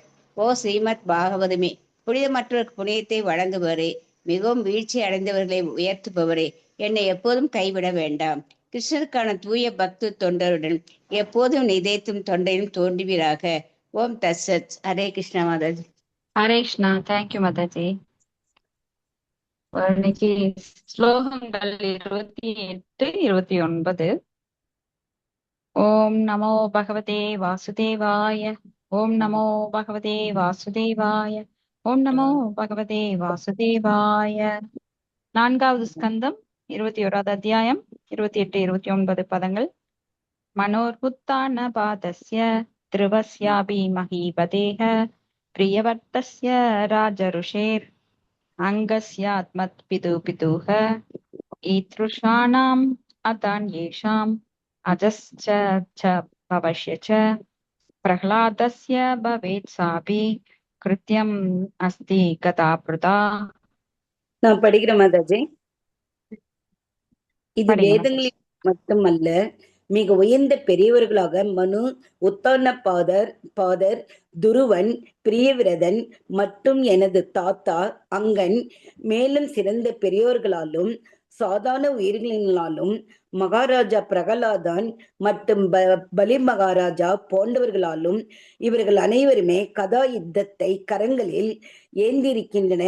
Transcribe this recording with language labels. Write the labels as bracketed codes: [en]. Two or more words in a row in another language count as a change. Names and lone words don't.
[ta] ஓ ஸ்ரீமத் பாகவதமே, புனிதமற்றவருக்கு புனிதத்தை வழங்குபவரே, மிகவும் வீழ்ச்சி அடைந்தவர்களை உயர்த்துபவரே, என்னை எப்போதும் கைவிட வேண்டாம். கிருஷ்ணருக்கான தூய பக்து தொண்டருடன் எப்போதும் இதயத்தும் தொண்டையும் தோன்றுவீராக. [sa] ओम् तत्सत्. [ta] ஹரே கிருஷ்ணா மாதாஜி. ஹரே கிருஷ்ணா. தேங்க்யூ மாதா जी. இன்னைக்கு ஸ்லோகங்கள் 28, 29. [sa] ओम नमो भगवते वासुदेवाय। ओम नमो भगवते वासुदेवाय। ओम नमो भगवते वासुदेवाय. [ta] நான்காவது ஸ்கந்தம் 21வது அத்தியாயம் 28, 29 பதங்கள். [sa] मनोरुत्तान पादस्य ध्रुवस्यापि महीपतेः प्रियव्रतस्य राजर्षेर् अङ्गस्यास्मत् पितुः ईदृशानाम् अथान् येषाम् अजश्च च भवस्य च प्रह्लादस्य भवेत् सापि कृत्यम् अस्ति गताप्रुता. [ta] நான் படிக்கிறேன் மாதாஜி. இது படிங்க மாதாஜி. வேதங்களில் மட்டுமல்ல, மிக உயர்ந்த பெரியவர்களாக மனு, உத்தான பாதர், துருவன், பிரியவிரதன் மற்றும் எனது தாத்தா அங்கன், மேலும் சிறந்த பெரியோர்களாலும் சாதாரண உயிர்களினாலும் மகாராஜா பிரகலாதான் மற்றும் பலி மகாராஜா போன்றவர்களாலும் இவர்கள் அனைவருமே கதா யுத்தத்தை கரங்களில் ஏந்திருக்கின்றன.